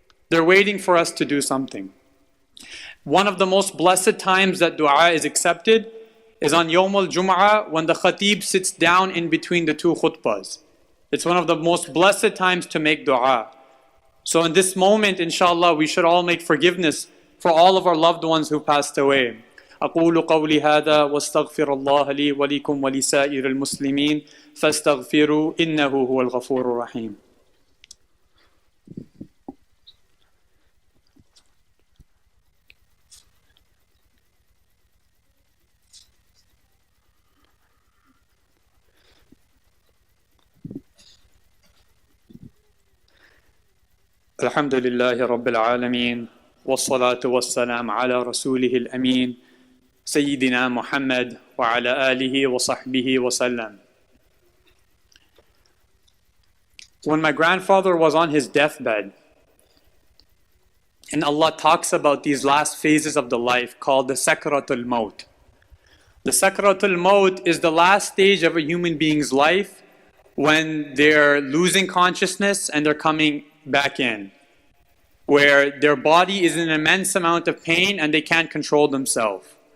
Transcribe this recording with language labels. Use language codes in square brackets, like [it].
[en] They're waiting for us to do something. One of the most blessed times that dua is accepted is on Yawm al-Jum'ah, when the khatib sits down in between the two khutbahs. It's one of the most blessed times to make dua. So in this moment, inshallah, we should all make forgiveness for all of our loved ones who passed away. [ar] أقول قولي هذا واستغفر الله لي ولكم ولسائر المسلمين فاستغفروا إنه هو الغفور الرحيم. الحمد لله رب العالمين والصلاة والسلام على رسوله الأمين سيدنا محمد وعلى آله وصحبه وسلم. [en] When my grandfather was on his deathbed, and Allah talks about these last phases of the life called the Sakratul Maut. The Sakratul Maut is the last stage of a human being's life when they're losing consciousness and they're coming back in, where their body is in an immense amount of pain and they can't control themselves.